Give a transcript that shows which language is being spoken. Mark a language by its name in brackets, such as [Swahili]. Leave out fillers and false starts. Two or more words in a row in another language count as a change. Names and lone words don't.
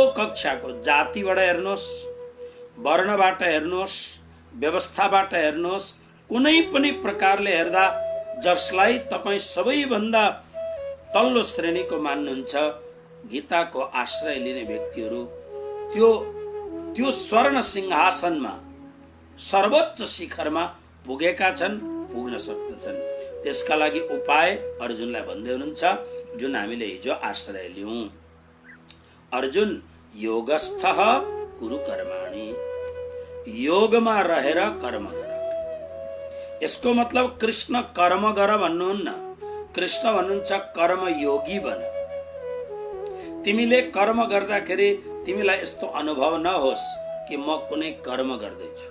[Nepali] कक्षाको जातिबाट हेर्नुहोस्, वर्णबाट हेर्नुहोस्, व्यवस्थाबाट हेर्नुहोस्, कुनै पनि प्रकारले हेर्दा जसलाई तपाईँ सबैभन्दा तल्लो श्रेणीको मान्नुहुन्छ गीताको आश्रय लिने व्यक्तिहरू त्यो स्वर्ण सिंहासनमा सर्वोच्च शिखरमा पुगेका छन्, पुग्न सक्दछन्। त्यसका लागि उपाय अर्जुनलाई भन्दै हुनुहुन्छ जुन हामीले हिजो आश्रय लियौं। [Sanskrit] अर्जुन योगस्थः कुरु कर्माणि, [Nepali] योगमा रहेर कर्म गर। यसको मतलब कृष्ण कर्म गर भन्नुहुन्न, कृष्ण भन्नुहुन्छ कर्म योगी बन। तिमीले कर्म गर्दाखेरि तिमीलाई यस्तो अनुभव नहोस् कि म कुनै कर्म गर्दैछु।